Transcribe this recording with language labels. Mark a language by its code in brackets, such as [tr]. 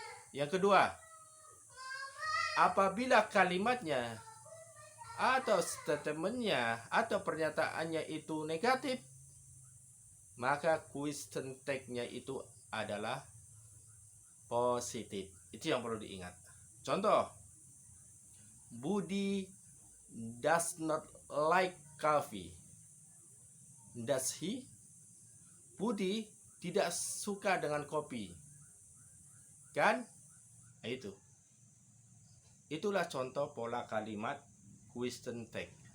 [id] Yang kedua, apabila kalimatnya atau statementnya atau pernyataannya itu negatif, maka question tag-nya itu adalah positif. Itu yang perlu diingat. Contoh, [en] Budi does not like coffee. Does he? [id] Budi tidak suka dengan kopi. Kan? Nah, itu. Itulah contoh pola kalimat question tag.